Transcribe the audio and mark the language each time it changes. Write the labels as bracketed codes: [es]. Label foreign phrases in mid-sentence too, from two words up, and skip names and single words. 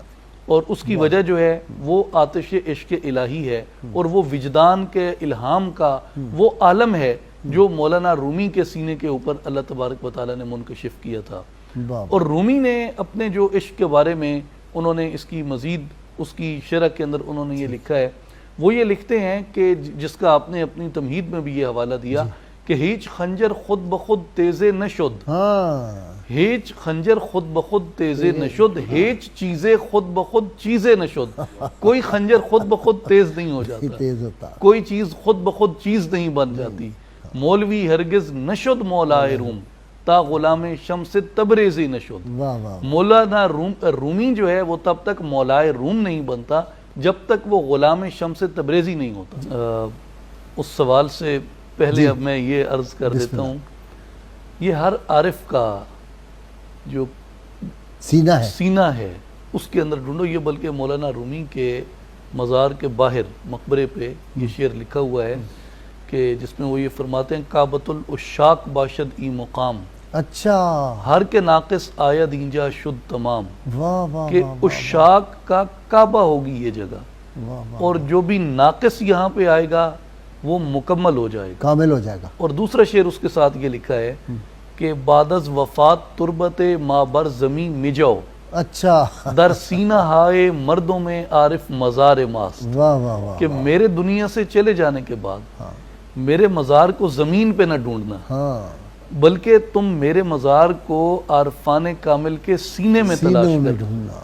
[ur] اور اس کی وجہ جو ہے وہ آتش عشق الہی ہے اور وہ وجدان کے الہام کا وہ عالم ہے جو مولانا رومی کے سینے کے اوپر اللہ تبارک و تعالیٰ نے منکشف کیا تھا. اور رومی نے اپنے جو عشق کے بارے میں انہوں نے اس کی مزید اس کی شرح کے اندر انہوں نے یہ لکھا ہے. وہ یہ لکھتے ہیں کہ جس کا آپ نے اپنی تمہید میں بھی یہ حوالہ دیا کہ [fa] ہیچ خنجر خود بخود تیزے نشد. ہیچ خنجر خود بخود تیزے نشد ہیچ چیزیں خود بخود چیزیں نشد. [ur] کوئی خنجر خود بخود تیز نہیں ہو جاتا. کوئی چیز خود بخود چیز نہیں بن جاتی. [fa] مولوی ہرگز نشد مولائے روم تا غلام شمس تبریزی نشد. [ur] مولانا رومی جو ہے وہ تب تک مولائے روم نہیں بنتا جب تک وہ غلام شمس تبریزی نہیں ہوتا. اس سوال سے پہلے اب میں یہ عرض کر دیتا ہوں یہ ہر عارف کا جو سینہ ہے اس کے اندر ڈھونڈو. یہ بلکہ مولانا رومی کے مزار کے باہر مقبرے پہ یہ شعر لکھا ہوا ہے کہ جس میں وہ یہ فرماتے ہیں [fa] کعبۃ العشاق باشد ای مقام. [ur] اچھا. [fa] ہر کے ناقص آیا دینجا شد تمام. [ur] کہ عشاق کا کعبہ ہوگی یہ جگہ اور جو بھی ناقص یہاں پہ آئے گا وہ مکمل ہو جائے گا کامل ہو جائے گا. اور دوسرا شعر اس کے ساتھ یہ لکھا ہے کہ [fa] بعد از وفات تربت ما بر زمین مجاؤ. [ur] اچھا. [fa] در سینہ ہائے مردوں میں عارف مزار ماست. [ur] کہ میرے دنیا سے چلے جانے کے بعد میرے مزار کو زمین پہ نہ ڈھونڈنا بلکہ تم میرے مزار کو عارفان کامل کے سینے میں تلاش کرنا.